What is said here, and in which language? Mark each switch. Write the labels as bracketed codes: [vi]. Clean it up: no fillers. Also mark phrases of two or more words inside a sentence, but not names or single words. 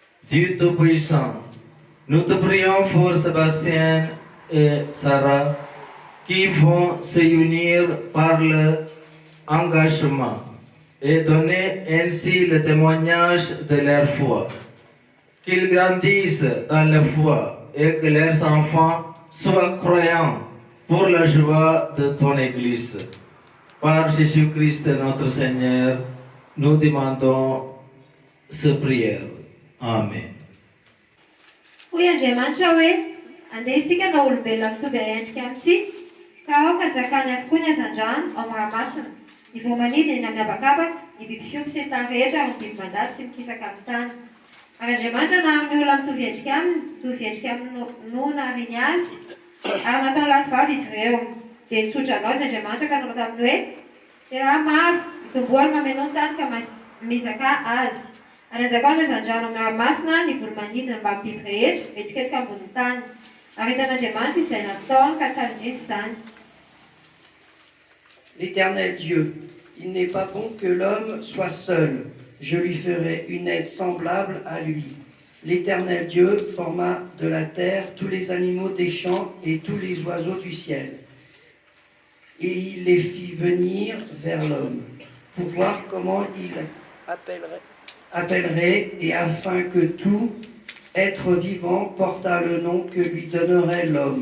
[fr] Dieu Tout-Puissant, nous te prions pour Sébastien et Sarah qui vont se unir par l'engagement et donner ainsi le témoignage de leur foi. Qu'ils grandissent dans la foi et que leurs enfants soient croyants pour la joie de ton Église. Par Jésus-Christ notre Seigneur, nous demandons cette prière. Amen. [mg] Hoy Andriamanitra hoe andeha isika na olombelona mitovy endrika amintsika ka aoka njakany avokoa ny hazan-drano ao amin'ny ranomasina ny voamanidina eny amin'ny habakabaka ny biby fiompy sy ny tany rehetra ary ny biby mandady sy mikisaka amin'ny tany ary Andriamanitra na amin'ny olona mitovy endrika aminy no nahariany azy ary nataony lasy-vavy izy ireo dia nitsotra anao izy Andriamanitra ka nanao taminy hoe dia raha maro mitomboany mameno ny tany ka mizaka azy ary anjakao ny hazan-drano amin'ny ranomasina ny volo-manidina mba amin'ny biby rehetra vetsiketsika ambonin'ny tany ary hitan'Andriamanitra izay nataony ka tsara indrindra izany. [fr] L'Éternel Dieu, il n'est pas bon que l'homme soit seul. Je lui ferai une aide semblable à lui. L'Éternel Dieu forma de la terre tous les animaux des champs et tous les oiseaux du ciel. Et il les fit venir vers l'homme pour voir comment il appellerait et afin que tout être vivant portât le nom que lui donnerait l'homme.